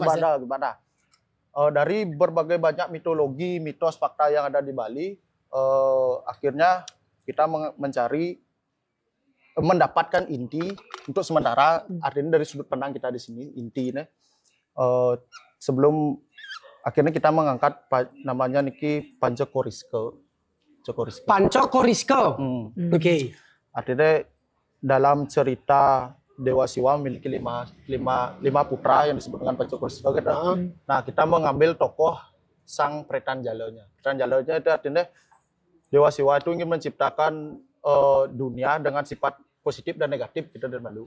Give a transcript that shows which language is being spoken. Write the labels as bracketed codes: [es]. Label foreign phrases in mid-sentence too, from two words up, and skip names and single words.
[id] gimana dari berbagai banyak mitologi, mitos, fakta yang ada di Bali, akhirnya kita mendapatkan inti untuk sementara, artinya dari sudut pandang kita di sini inti ini. Sebelum akhirnya kita mengangkat namanya niki Pancakoriska. Pancakoriska. Oke. Artinya dalam cerita Dewa Siwa memiliki lima putra yang disebut dengan Pancakoriska. Nah, kita mengambil tokoh sang Pretan Jalanya. Pretan Jalanya itu artinya Dewa Siwa itu ingin menciptakan dunia dengan sifat positif dan negatif kita dari Malu.